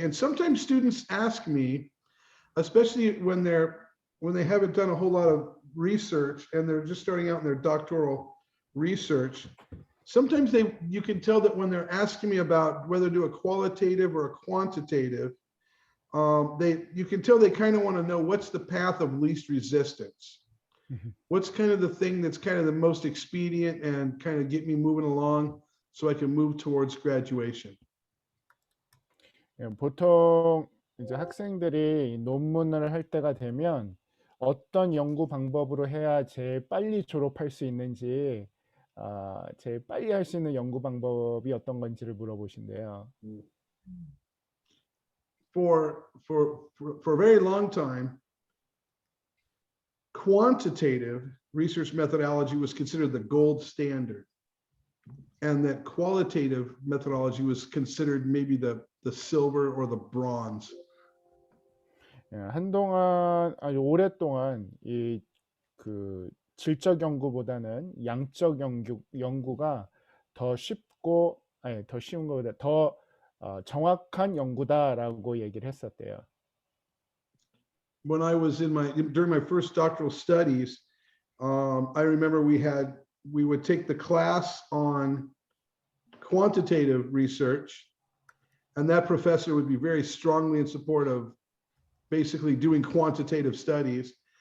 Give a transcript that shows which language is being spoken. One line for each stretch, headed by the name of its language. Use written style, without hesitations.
English: And sometimes students ask me, especially when they haven't done a whole lot of research and they're just starting out in their doctoral research, sometimes you can tell that when they're asking me about whether to do a qualitative or a quantitative, you can tell they kind of want to know what's the path of least resistance. Mhm. What's kind of the thing that's kind of the most expedient and kind of get me moving along so I can move towards graduation.
Korean: 예, 보통 이제 학생들이 논문을 할 때가 되면 어떤 연구 방법으로 해야 제일 빨리 졸업할 수 있는지, 제일 빨리 할 수 있는 연구 방법이 어떤 건지를 물어보신대요.
English: For a very long time, quantitative research methodology was considered the gold standard, and that qualitative methodology was considered maybe the silver or the bronze.
Korean: 예, 한동안 아주 오랫동안 이 그 질적 연구보다는 양적 연구가 더 쉽고, 아니 더 쉬운 것보다 더 정확한 연구다라고 얘기를 했었대요.
English: When I was during my first doctoral studies, I remember we would take the class on quantitative research, and that professor would be very strongly in support of basically doing quantitative studies.